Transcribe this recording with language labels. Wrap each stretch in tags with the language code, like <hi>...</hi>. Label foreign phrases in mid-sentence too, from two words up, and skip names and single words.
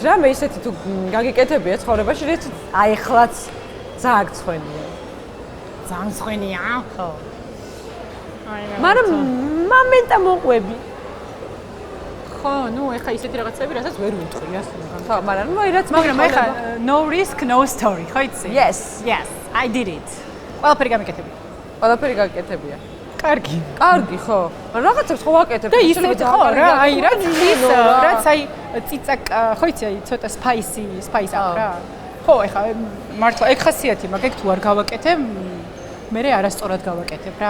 <ka>რა მე ისეთი თუ გაგიკეთებია ცხოვრებაში, რაც აი ახლაც ძალიან ცხენია. ძალიან ცხენია? ხო. მაგრამ მომენტა მოყვები. ხო, ნუ ეხა ისეთი რაღაცები, რასაც ვერ ვიტყვი, ასე მაგრამ. ხო, მაგრამ ნუ აი რაც მაგრამ ეხა</ka> <en>no risk no story,</en> <ka>ხო იცი?</ka> <en>Yes, I did it.</en> <ka>ყველაფერი გამიკეთები. ყველაფერი გაკეთებია. კარგი. კარგი, ხო. რაღაცებს ხო ვაკეთებ. და ისე ხო რა, აი რაც ის, რაც აი ციცაკ, ხო იცი, აი ცოტა spice აქვს რა. ხო, ეხა მართლა ეგ ხასიათი მაქვს, ეგ თუ არ გავაკეთებ მე არასწორად გავაკეთებ რა.</ka>